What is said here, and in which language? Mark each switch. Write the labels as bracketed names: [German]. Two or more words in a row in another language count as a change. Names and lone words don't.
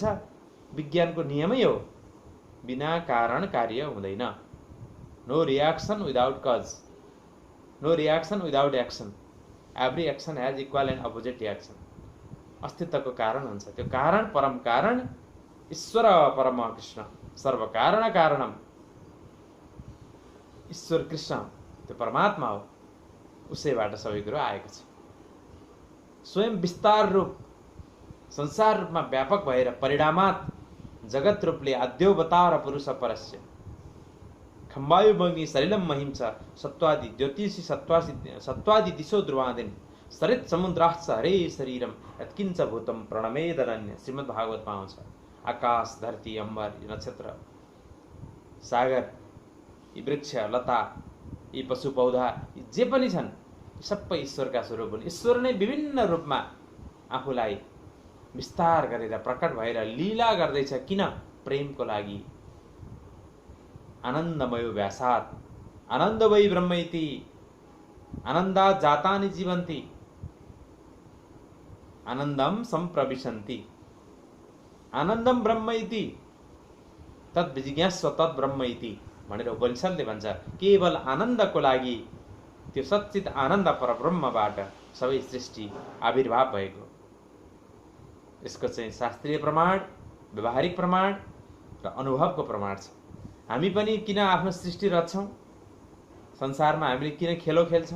[Nepali] विज्ञानको नियमै हो, बिना कारण कार्य हुँदैन। [English] No reaction without cause, no reaction without action, every action has equal and opposite reaction. [Nepali] अस्तित्वको कारण हुन्छ, त्यो कारण परम कारण ईश्वर परम कृष्ण, [Sanskrit] सर्वकारण कारणम [Nepali] ईश्वर कृष्ण, त्यो परमात्मा हो, उसैबाट सबै कुरो आएको छ। स्वयं विस्तार रूप संसार रूपमा व्यापक भएर परिणामात जगत रूपले [Sanskrit] आद्योवतार पुरुष परस्य खम्बायु मग्नि सलिलम महिंस सत्वादि ज्योतिषी सत्वादि दिशो ध्रुवादिन सरित समुद्राश्च हरे शरीरम यत्किंच भूतम प्रणमेदनन्य। [Nepali] श्रीमद् भागवतमा आउँछ। आकाश, धरती, अम्बर, नक्षत्र, सागर, यी वृक्ष, लता, यी पशु पौधा, यी जे पनि छन् सबै ईश्वरका स्वरूप हुन्। ईश्वर नै विभिन्न रूपमा आफूलाई विस्तार गरेर प्रकट भएर लीला गर्दैछ। किन? प्रेमको लागि। [Sanskrit] आनन्दमय व्यासात् आनन्द वै ब्रह्म इति आनन्दात् जातानि जीवन्ति आनन्दम सम्प्रविशन्ति आनन्दम ब्रह्म इति तत् विजिज्ञास्व तत् ब्रह्म इति [Nepali] भनेर उपनिषदले भन्छ। केवल आनन्दको लागि, त्यो सच्चित आनन्द परब्रह्मबाट सबै सृष्टि आविर्भाव भएको। यसको चाहिँ शास्त्रीय प्रमाण, व्यवहारिक प्रमाण र अनुभवको प्रमाण छ। हामी पनि किन आफ्नो सृष्टि रच्छौँ? संसारमा हामीले किन खेलो खेल्छौँ?